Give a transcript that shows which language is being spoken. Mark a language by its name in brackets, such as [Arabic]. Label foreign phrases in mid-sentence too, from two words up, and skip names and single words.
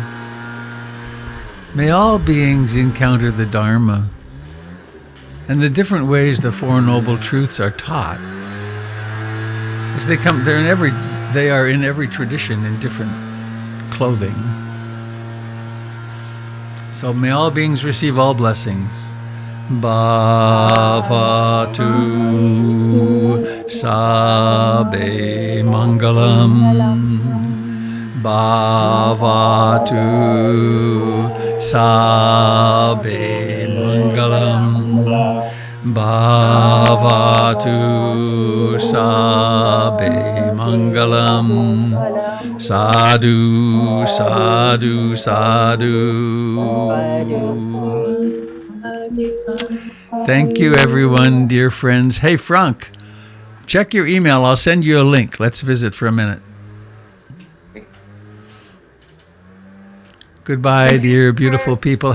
[English] May all beings encounter the Dharma and the different ways the Four Noble Truths are taught. As they come, they are in every tradition in different clothing. So may all beings receive all blessings. [Pali] Bhavatu Sabe Mangalam. Bhavatu Sabe Mangalam. Bhavatu Sabe Mangalam. Sadhu, sadhu, sadhu. [English] Thank you, everyone, dear friends. Hey, Frank, check your email. I'll send you a link. Let's visit for a minute. Goodbye, dear beautiful people.